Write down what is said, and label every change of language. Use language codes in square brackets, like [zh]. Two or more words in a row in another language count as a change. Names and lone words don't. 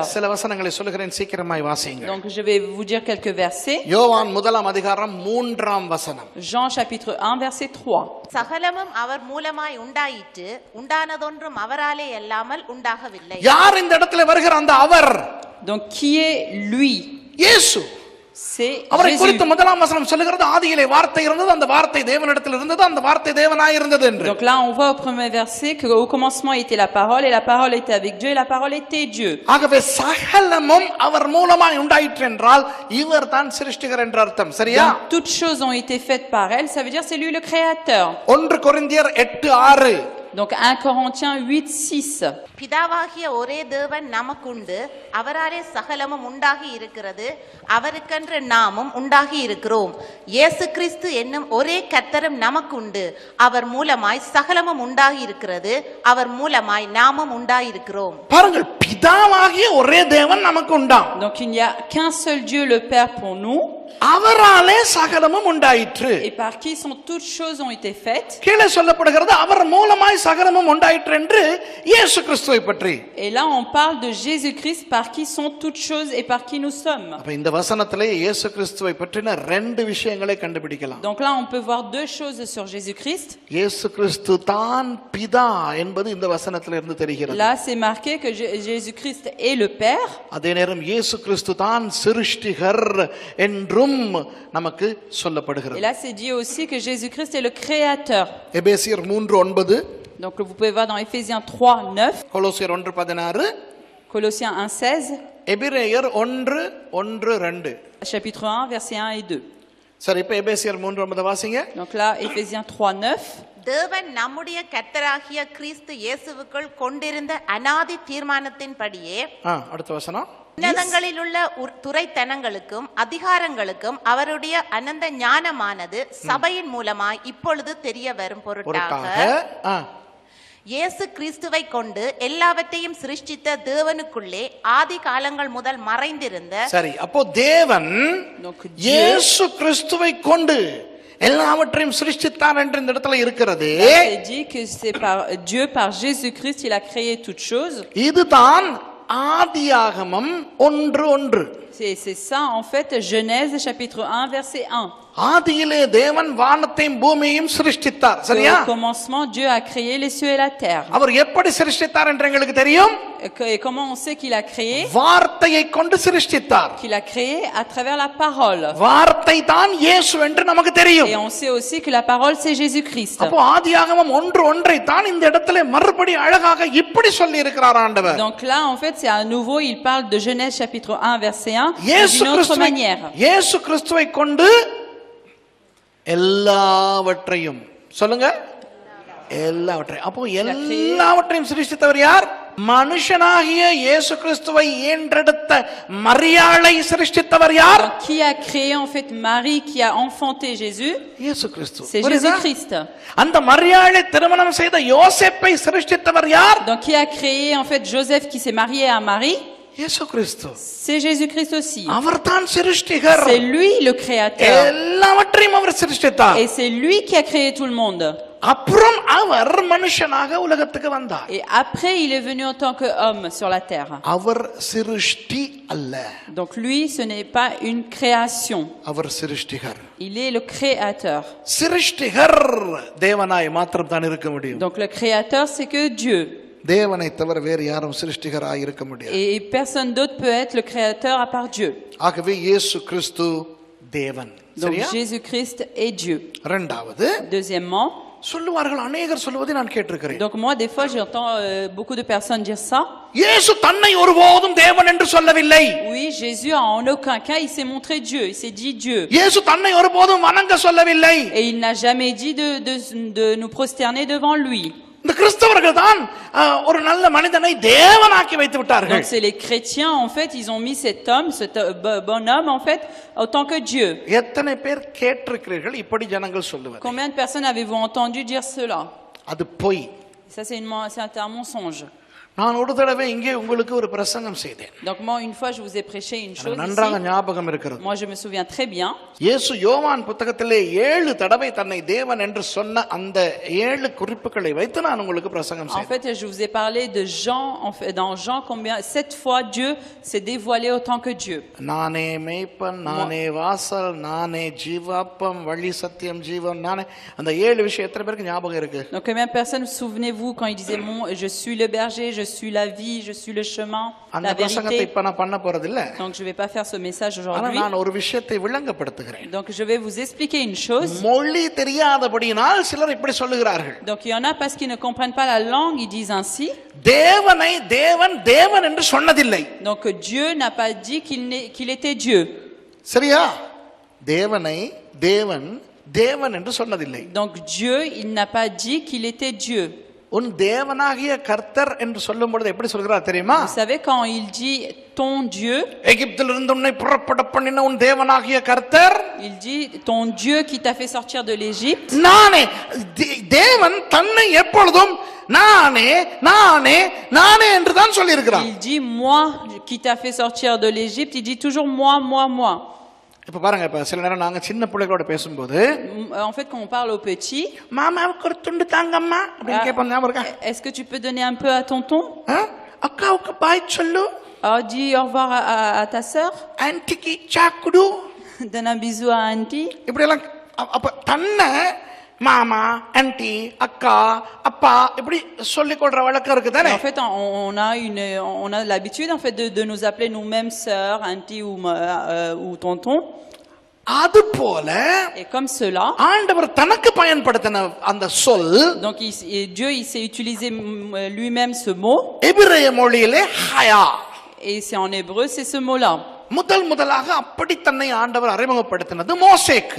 [ta] சில வசனங்களை சொல்லுகிறேன், சீக்கிரமாய் வாசிங்க. [fr] Donc je vais vous dire quelques versets. [ta] யோவான் 1:3 [fr] Jean chapitre 1 verset 3. [ta] சகலமும் அவர் மூலமாய் உண்டாயிற்று, உண்டானதொன்றும் அவராலே அல்லாமல் உண்டாகவில்லை. யார் இந்த இடத்துல வருகிற அந்த அவர்? [fr] Donc qui est lui? [ta] இயேசு. [fr] C'est [ta] அவரை [fr] Jésus. [ta] குறித்து முதலாம் வசனம் சொல்லுகிறது, ஆதியிலே வார்த்தை இருந்தது, அந்த வார்த்தை தேவனிடத்தில் இருந்தது, அந்த வார்த்தை தேவனாய் இருந்தது என்று. [fr] Donc là on voit au premier verset qu'au commencement était la parole et la parole était avec Dieu et la parole était Dieu. [ta] ஆகவே சகலமும் அவர் மூலமாய் உண்டாயிற்று என்றால் இவர் தான் சிருஷ்டிகர் என்ற அர்த்தம். சரியா? [fr] Donc, toutes choses ont été faites par elle, ça veut dire c'est lui le créateur. [ta] 1 கொரிந்தியர் 8:6. [fr] Donc 1 Corinthiens 8:6. [ta] பிதாவாகிய ஒரே தேவன் நமக்குண்டு, அவராலே சகலமும் உண்டாகி இருக்கிறது, அவருக்கென்று நாமும் உண்டாகி இருக்கிறோம். இயேசு கிறிஸ்து என்னும் ஒரே கர்த்தரும் நமக்குண்டு, அவர் மூலமாய் சகலமும் உண்டாகி இருக்கிறது, அவர் மூலமாய் நாமும் உண்டாயிருக்கிறோம். பாருங்கள், பிதாவாகிய ஒரே தேவன் நமக்கு உண்டாம். [fr] Donc il n'y a qu'un seul Dieu le Père pour nous. [ta] அவராலே சகலமும் உண்டாயிற்று. [fr] Et par qui sont toutes choses ont été faites. [ta] கீழே சொல்லப்படுகிறது அவர் மூலமாய் சகலமும் உண்டாயிற்று என்று இயேசு கிறிஸ்துவை பற்றி. [fr] Et là on parle de Jésus-Christ par qui sont toutes choses et par qui nous sommes. [ta] அப்ப இந்த வசனத்திலே இயேசு கிறிஸ்துவை பற்றின ரெண்டு விஷயங்களை கண்டுபிடிக்கலாம். [fr] Donc là on peut voir deux choses sur Jésus-Christ. [ta] இயேசு கிறிஸ்து தான் பிதா என்பது இந்த வசனத்திலிருந்து தெரிகிறது. [fr] Là c'est marqué que Jésus-Christ est le Père. [ta] அதே நேரம் இயேசு கிறிஸ்து தான் சிருஷ்டிகர் என்றும் நமக்கு சொல்லப்படுகிறது. [fr] Et là c'est dit aussi que Jésus-Christ est le créateur. [ta] எபேசியர் 3:9. [fr] Donc vous pouvez voir dans Éphésiens 3:9, [ta] கொலோசியர் 1:16, [fr] Colossiens 1:16, [ta] எபிரேயர் 1:1-2. [fr] chapitre 1 versets 1 et 2. [ta] சரி, இப்ப எபேசியர் 3:9 வாசிங்க. Donc là Éphésiens 3:9. தேவன் நம்முடைய கர்த்தராகிய கிறிஸ்து இயேசுவுக்குள் கொண்டிருந்த அநாதி தீர்மானத்தின்படியே அடுத்த வசனம். உன்னதங்களில் உள்ள துரைத்தனங்களுக்கும் அதிகாரங்களுக்கும் அவருடைய அனந்த ஞானமானது சபையின் மூலமாய் இப்பொழுது தெரிய வரும் பொருட்டாக இயேசு கிறிஸ்துவை கொண்டு எல்லாவற்றையும் சிருஷ்டித்த தேவனுக்குள்ளே ஆதி காலங்கள் முதல் மறைந்திருந்த. சரி, அப்போ தேவன் இயேசு கிறிஸ்துவை கொண்டு எல்லாவற்றையும் சிருஷ்டித்தார் என்று இந்த இடத்துல இருக்கிறது. [fr] C'est dit que c'est par Dieu, par Jésus-Christ, il a créé toutes choses. [ta] இதுதான் ஆதியாகமம் 1:1. [fr] C'est ça en fait Genèse chapitre 1 verset 1. [ta] ஆதியிலே தேவன் வானத்தையும் பூமியையும் சிருஷ்டித்தார். சரியா? [fr] Au commencement Dieu a créé les cieux et la terre. [ta] அவர் எப்படி சிருஷ்டித்தார் என்று எங்களுக்கு தெரியும். [fr] Et comment on sait qu'il a créé? [ta] வார்த்தையை கொண்டு சிருஷ்டித்தார். [fr] Qu'il a créé à travers la parole. [ta] வார்த்தை தான் இயேசு என்று நமக்கு தெரியும். [fr] Et on sait aussi que la parole c'est Jésus-Christ. [ta] அப்போ ஆதியாகமம் 1:1 தான் இந்த இடத்திலே மறுபடி அழகாக இப்படி சொல்லி இருக்கிறார் ஆண்டவர். [fr] Donc là en fait c'est à nouveau il parle de Genèse chapitre 1 verset 1 d'une autre manière. [ta] இயேசு கிறிஸ்துவை கொண்டு எல்லாவற்றையும் சொல்லுங்க எல்லாவற்றையும். அப்போ எல்லாவற்றையும் சிருஷ்டித்தவர் யார்? மனுஷனாகிய இயேசு கிறிஸ்துவை ஈன்றெடுத்த மரியாளை சிருஷ்டித்தவர் யார்? [fr] Donc, qui a créé en fait Marie qui a enfanté Jésus? [ta] இயேசு கிறிஸ்து. [fr] C'est Jésus-Christ. [ta] அந்த மரியாளை திருமணம் செய்த யோசேப்பை சிருஷ்டித்தவர் யார்? [fr] Donc qui a créé en fait Joseph qui s'est marié à Marie? [ta] இயேசு கிறிஸ்து. [fr] C'est Jésus-Christ aussi. [ta] அவர்தான் சிருஷ்டிகர். [fr] C'est lui le créateur. [ta] எல்லாவற்றையும் அவர் சிருஷ்டித்தார். [fr] Et c'est lui qui a créé tout le monde. [ta] அப்புறம் அவர் மனுஷனாக உலகத்துக்கு வந்தார். [fr] Et après il est venu en tant qu'homme sur la terre. [ta] அவர் சிருஷ்டி அல்ல. [fr] Donc lui ce n'est pas une création. [ta] அவர் சிருஷ்டிகர். [fr] Il est le créateur. [ta] சிருஷ்டிகர் தேவனாய் மாத்திரம் தான் இருக்க முடியும். [fr] Donc le créateur c'est que Dieu. [ta] தேவனை தவிர வேறு யாரும் சிருஷ்டிகராய் இருக்க முடியாது. [fr] Et personne d'autre peut être le créateur à part Dieu. [ta] ஆகவே இயேசு கிறிஸ்து தேவன். [fr] Donc [ta] சரியா? [fr] Jésus-Christ est Dieu. [ta] இரண்டாவது [fr] Deuxièmement, [ta] சொல்லுவார்கள், அநேகர் சொல்வதை நான் கேட்டிருக்கிறேன். [fr] donc moi des fois j'entends beaucoup de personnes dire ça. [ta] இயேசு தன்னை ஒருபோதும் தேவன் என்று சொல்லவில்லை. [fr] Oui, Jésus en aucun cas il s'est montré Dieu, il s'est dit Dieu. [ta] இயேசு தன்னை ஒருபோதும் வணங்க சொல்லவில்லை. [fr] Et il n'a jamais dit de nous prosterner devant lui. [ta] இந்த கிறிஸ்தவர்கள் தான் ஒரு நல்ல மனிதனை தேவனாக்கி வைத்து விட்டார்கள். [fr] Donc c'est les chrétiens en fait, ils ont mis cet homme, ce bonhomme en fait autant que Dieu. [ta] எத்தனை பேர் கேட்டிருக்கிறீர்கள் இப்படி ஜனங்கள் சொல்லுவது? [fr] Combien de personnes avez-vous entendu dire cela? [ta] அது பொய். [fr] Ça c'est un mensonge. [ta] நான் ஒரு தடவை இங்கே உங்களுக்கு ஒரு பிரசங்கம் செய்தேன். [fr] Donc moi une fois je vous ai prêché une chose [ta] நன்றாக [fr] ici. [ta] ஞாபகம் இருக்கிறது. [fr] Moi je me souviens très bien. [ta] இயேசு யோவான் புத்தகத்திலே 7 தடவை தன்னை தேவன் என்று சொன்ன அந்த 7 குறிப்புகளை வைத்து நான் உங்களுக்கு பிரசங்கம் [fr] En [ta] செய்தேன். [fr] fait, je vous ai parlé de Jean, en fait, dans Jean, 7 fois Dieu s'est dévoilé autant que Dieu. [ta] நானே மேய்ப்பன், நானே வாசல், நானே ஜீவாப்பம், வழி சத்தியம் ஜீவன், நானே. அந்த 7 விஷயம் எத்தனை பேருக்கு ஞாபகம் இருக்கு? [fr] Donc combien de personnes souvenez-vous quand il disait je suis le berger, je suis la vie, je suis le chemin, [ta] அந்த [fr] la [ta] பிரசங்கத்தை [fr] vérité. [ta] இப்ப நான் பண்ண போறது இல்ல. [fr] Donc je vais pas faire ce message [ta] ஆனா [fr] aujourd'hui. [ta] நான் ஒரு விஷயத்தை விளங்கப்படுத்துகிறேன். [fr] Donc je vais vous expliquer une chose. [ta] மொழி தெரியாதபடியினால் சிலர் இப்படி சொல்லுகிறார்கள். [fr] Donc il y en a parce qu'ils ne comprennent pas la langue, ils disent ainsi. [ta] தேவனை தேவன் தேவன் என்று சொன்னதில்லை. [fr] Donc Dieu n'a pas dit qu'il était Dieu. [ta] சரியா? தேவனை தேவன் தேவன் என்று சொன்னதில்லை. [fr] Donc Dieu, il n'a pas dit qu'il était Dieu. [ta] உன் தேவனாகிய கர்த்தர் என்று சொல்லும் பொழுது எப்படி சொல்கிறார் தெரியுமா? [fr] Vous savez quand il dit ton Dieu, [ta] எகிப்திலிருந்து உன்னை புறப்பட பண்ணின உன் தேவனாகிய கர்த்தர், [fr] il dit ton Dieu qui t'a fait sortir de l'Égypte. [ta] நானே. தேவன் தன்னை எப்பொழுதும் நானே நானே நானே என்று தான் சொல்லி இருக்கிறார். [fr] Il dit moi qui t'a fait sortir de l'Égypte, il dit toujours moi, moi, moi. [ta] இப்ப பாருங்க, இப்ப சில நேரம் நாங்க சின்ன பிள்ளைகளோட பேசும்போது, [fr] En fait quand on parle aux petits, [ta] மாமாவுக்கு ஒரு துண்டு தாங்கம்மா அப்படின்னு கேட்போம். ஞாபகம் இருக்கா? [fr] est-ce que tu peux donner un peu à tonton? [ta] அக்காவுக்கு பாய் சொல்லு, [fr] Dis au revoir à ta sœur, [ta] ஆன்டிக்கு சாக்குடு, [fr] donne un bisou à auntie. [ta] இப்படி எல்லாம். அப்ப தன்னை மாமா, ஆன்டி, அக்கா, அப்பா இப்படி சொல்லிக் கொள்ற வழக்கம் இருக்கு தானே? [fr] En fait on a l'habitude en fait de nous appeler nous-mêmes sœurs, auntie ou tonton. [ta] அது போல [fr] Et comme cela, [ta] ஆண்டவர் தனக்கு பயன்படுத்தின அந்த சொல், [fr] donc Dieu il s'est utilisé lui-même ce mot, [ta] எபிரேய மொழியிலே ஹயா. [fr] et c'est en hébreu, c'est ce mot-là. [ta] முதலாக அப்படி தன்னை ஆண்டவர் அறிமுகப்படுத்தினது மோசேக்கு.